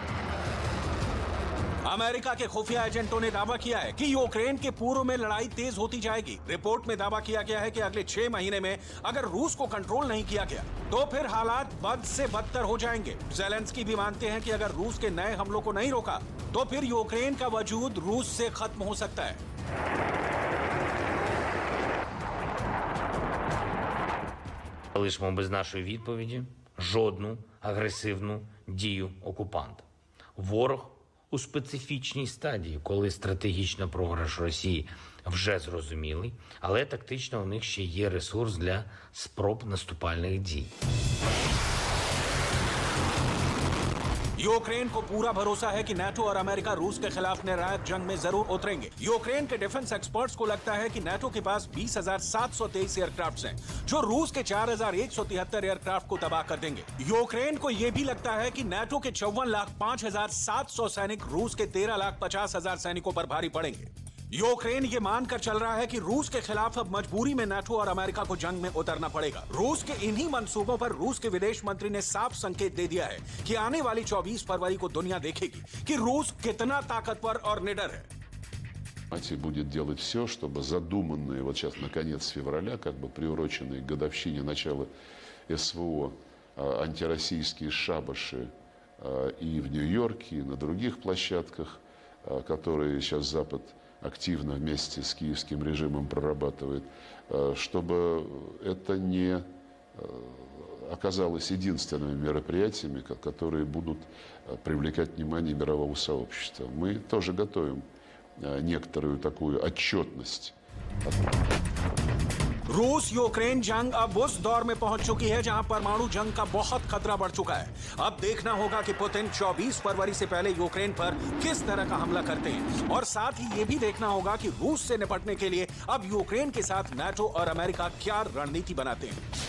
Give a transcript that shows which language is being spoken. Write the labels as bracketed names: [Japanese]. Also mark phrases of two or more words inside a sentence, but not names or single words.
[Hindi] अमेरिका के खुफिया एजेंटों ने दावा किया है कि यूक्रेन के पूर्व में लड़ाई तेज होती जाएगी। रिपोर्ट में दावा किया गया है कि अगले 6 महीने में अगर रूस को कंट्रोल नहीं किया गया तो फिर हालात बद से बदतर हो जाएंगे। ज़ेलेंस्की भी मानते हैं कि अगर रूस के नए हमलों को नहीं रोका तो फिर यूक्रेन का वजूद रूस से खत्म हो सकता है। [Ukrainian] Залишимо без нашої відповіді жодну агресивну дію окупанта. Ворог у специфічній стадії, коли стратегічний програш Росії вже зрозумілий, але тактично у них ще є ресурс для спроб наступальних дій. [Hindi] यूक्रेन को पूरा भरोसा है कि नाटो और अमेरिका रूस के खिलाफ निर्णायक जंग में जरूर उतरेंगे। यूक्रेन के [English] defense experts [Hindi] को लगता है कि नाटो के पास 20,723 एयरक्राफ्ट हैं, जो रूस के 4,173 एयरक्राफ्ट को तबाह कर देंगे। यूक्रेन को यह भी लगता है कि नाटो के 54,05,700 सैनिक रूस के 13,50,000 सैनिकों पर भारी पड़ेंगे। यूक्रेन ये मानकर चल रहा है कि रूस के खिलाफ अब मजबूरी में नाटो और अमेरिका को जंग में उतरना पड़ेगा। रूस के इन्हीं मंसूबों पर रूस के विदेश मंत्री ने साफ संकेत दे दिया है कि आने वाली 24 फरवरी को दुनिया देखेगी कि रूस कितना ताकतवर और निडर है। [Russian] Будет делать все, чтобы задуманные вот сейчас на конец февраля, как бы приуроченные к годовщине начала СВО, антироссийские шабаши и в Нью-Йорке, и на других площадках, которые сейчас Запад активно вместе с киевским режимом прорабатывает, чтобы это не оказалось единственными мероприятиями, которые будут привлекать внимание мирового сообщества. Мы тоже готовим некоторую такую отчетность. [Hindi] रूस यूक्रेन जंग अब उस दौर में पहुंच चुकी है जहां परमाणु जंग का बहुत खतरा बढ़ चुका है। अब देखना होगा कि पुतिन 24 फरवरी से पहले यूक्रेन पर किस तरह का हमला करते हैं, और साथ ही ये भी देखना होगा कि रूस से निपटने के लिए अब यूक्रेन के साथ नाटो और अमेरिका क्या रणनीति बनाते हैं।